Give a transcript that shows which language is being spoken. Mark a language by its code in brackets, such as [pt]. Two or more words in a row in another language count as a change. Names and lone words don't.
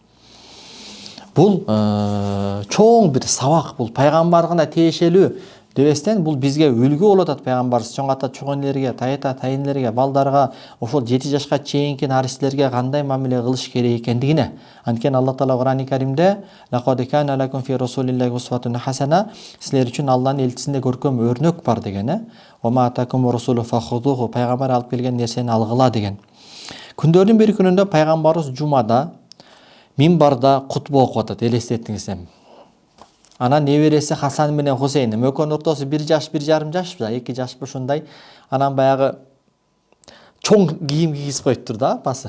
[ky] Бул чоң бир сабак, бул пайгамбарга гана тиешелүү дебестен бул бизге үлгү болуп атат. Пайгамбарыбыз чоң ата чогонелерге, тайта тайынелерге, балдарга, ошол 7 жашка чейинки наристерге кандай мамиле кылыш керек экендигине. Анткени Алла Таала Кур'ан-ы Каримде [ar] «لقد كان لكم في رسول الله أسوة حسنة» [ky] силер үчүн Алланын элчисинде көркөм өрнөк бар деген. [ar] «وآتاكم رسول فخذوه» [ky] пайгамбар алып келген нерсени алгыла деген. Күндөрдүн бир күнүндө пайгамбарыбыз жумада минбарда кутба окуп атат, элестетиңиз. Анан небереси Хасан менен Хусейн, экөөнүн ортосу 1 жаш, 1,5 жаш, 2 жаш ушундай. Анан баягы чоң кийим кийгизип коюптур да апасы.